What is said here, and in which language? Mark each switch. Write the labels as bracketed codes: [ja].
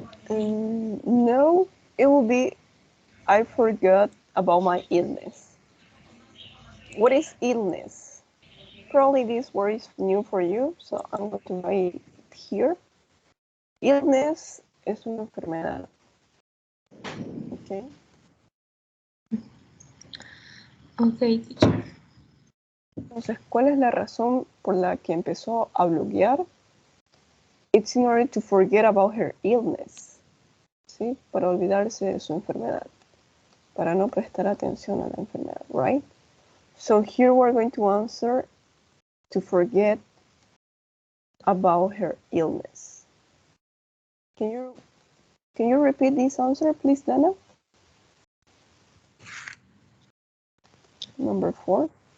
[en] No, it will be I forgot about my illness. What is illness? Probably this word is new for you, so I'm going to write it here. [es] Illness es una enfermedad. [en] Okay. Okay, teacher. [es] Entonces, ¿cuál es la razón por la que empezó a bloguear? [en] It's in order to forget about her illness. [es] ¿sí? Para olvidarse de su enfermedad, para no prestar atención a la enfermedad, [en] right? So here we're going to answer to forget about her illness. Can you repeat this answer, please, Dana? Number 4.